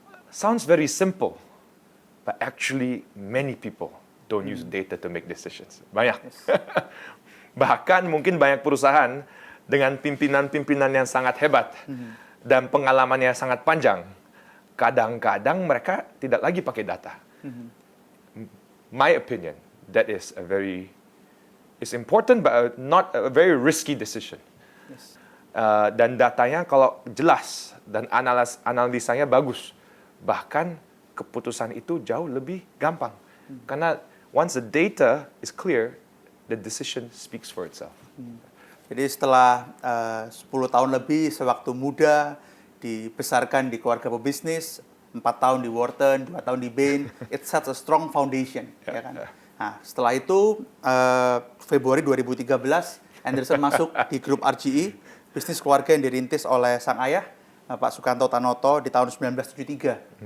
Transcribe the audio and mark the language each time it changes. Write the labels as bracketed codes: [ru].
[en] Sounds very simple, but actually many people don't use data to make decisions. [id] Banyak. Bahkan mungkin banyak perusahaan dengan pimpinan-pimpinan yang sangat hebat dan pengalamannya sangat panjang. Kadang-kadang mereka tidak lagi pakai data. [en] My opinion, that is it's important but not a very risky decision. Yes. [id] Dan datanya kalau jelas dan analisanya bagus, bahkan keputusan itu jauh lebih gampang. Karena [en] once the data is clear, the decision speaks for itself. [id] Jadi setelah 10 tahun lebih sewaktu muda dibesarkan di keluarga pebisnis, 4 tahun di Wharton, 2 tahun di Bain, [en] it sets a strong foundation. [id] Ya kan? Nah, setelah itu Februari 2013 Anderson masuk di grup RGE, bisnis keluarga yang dirintis oleh sang ayah Pak Sukanto Tanoto di tahun 1973.